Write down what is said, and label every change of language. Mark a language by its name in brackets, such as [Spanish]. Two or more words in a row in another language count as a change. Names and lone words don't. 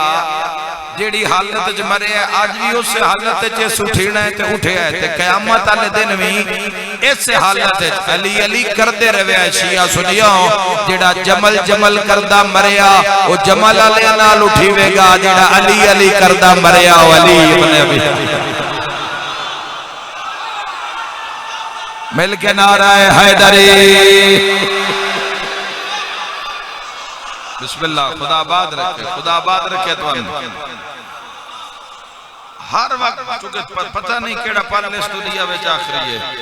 [Punjabi] جیہڑی حالت چ مرے اج بھی اس حالت چ اٹھنا ہے تے اٹھیا ہے تے قیامت والے دن بھی اس حالت علی علی کردے رہے. شیعہ سنیو جیہڑا جمل جمل کردا مریا او جمل والے نال اٹھیویگا، جیہڑا علی علی کردا مریا او علی ابن ابی. مل کے نعرہ حیدری بسم اللہ. خدا آباد رکھے، خدا آباد رکھے۔ تو ہر وقت چونکہ پتہ نہیں کیہڑا پل اس دنیا میں آخری ہے.